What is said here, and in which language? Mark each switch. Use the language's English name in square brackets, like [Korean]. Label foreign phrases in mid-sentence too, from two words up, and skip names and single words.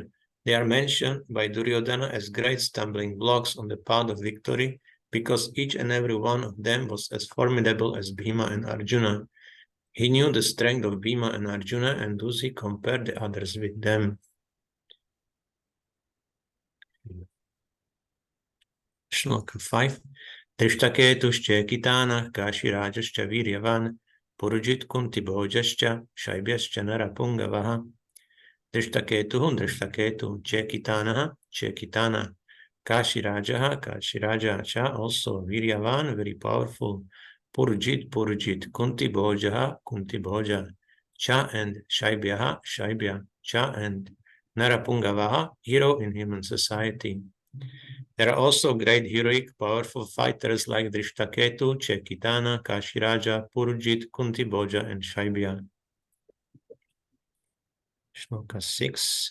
[English] They are mentioned by Duryodhana as great stumbling blocks on the path of victory, because each and every one of them was as formidable as Bhima and Arjuna. He knew the strength of Bhima and Arjuna, and thus he compared the others with them. Shloka 5. [Sanskrit] धृष्टकेतुश्च कितान काशिराजश्च वीर्यवान् पुरुजित् कुन्तिभोजश्च शैब्यश्च नरपुङ्गवः. [English] Drishtaketu Chekitana Kashiraja cha also Viryavan, very powerful. Purujit Kuntibhoja cha and Shaibhya cha and Narapungavaha, hero in human society. There are also great heroic, powerful fighters like Drishtaketu, Chekitana, Kashiraja, Purujit, Kuntibhoja, and Shaibhya. Shloka 6.